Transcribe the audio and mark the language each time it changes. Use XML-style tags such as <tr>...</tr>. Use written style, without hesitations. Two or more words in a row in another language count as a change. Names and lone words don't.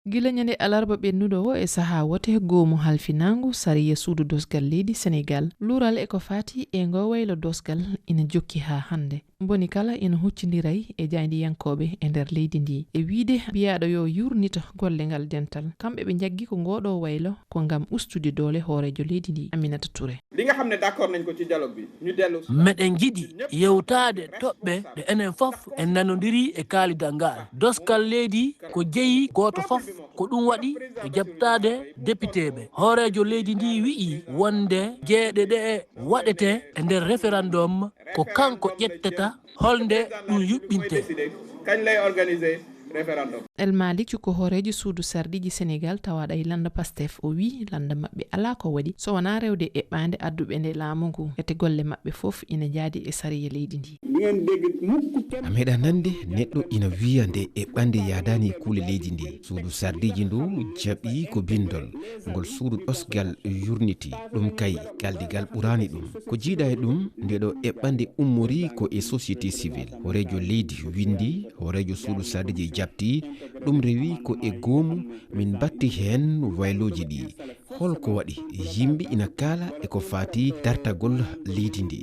<ff>gila nyande alarba ɓennuɗo o e saha wote goomu halfinangu sariya suudu dosgal leydi Sénégal lural e ko fati e ngo waylo dosgal ina jokki ha hande boni kala ina huccindiray e jayndiyankoɓe e nder leydi ndi e wiide biyaɗo yo yurnita golle ngal dental kamɓe ɓe jaggi ko ngoɗo waylo ko ngam ustude doole hoorejo leydi ndi Aminata Touré</ff> <wo>li nga xam ne d'accord nañ ko ci dialogue bi ñu dellu</wo> <ff>meɗen jiɗi yewtade toɓɓe ɗe enen fof en nanodiri e kalidal ngal doskal leydi ko jeeyi goto fof ko ɗum waɗi e jaɓtade député ɓe hoorejo leydi ndi wi'i wonde jeeɗe ɗe waɗete e nder référendum ko kanko ƴettata holnde ɗum yuɓɓinte</ff> <wo>kañ lay organiser référendum.</wo> <ff>El Malick ko hoorejo suudu sardiji Sénégal tawaɗa e landa Pastef o wi landa mabɓe ala ko waɗi so wona rewde eɓɓande adduɓe nde laamu ngu ete golle mabɓe fof ina jaadi e sariya leydi ndi a meeɗa nande neɗɗo ina wiya nde eɓɓande yadani e kuule leydi ndi suudu sardiji ndu jaɓi ko bindol ngol suudu ɗosgal yurniti ɗum kay galdigal ɓurani ɗum ko jiiɗa e ɗum ndeɗo eɓɓande ummori ko e</ff> <fr>société civile</fr> <ff>hoorejo leydi windi hoorejo suudu sardiji jabti ɗum rewi ko e goomu min batti hen wayloji ɗi holko waɗi yimɓe ina kaala e ko fati dartagol leydi ndi</ff>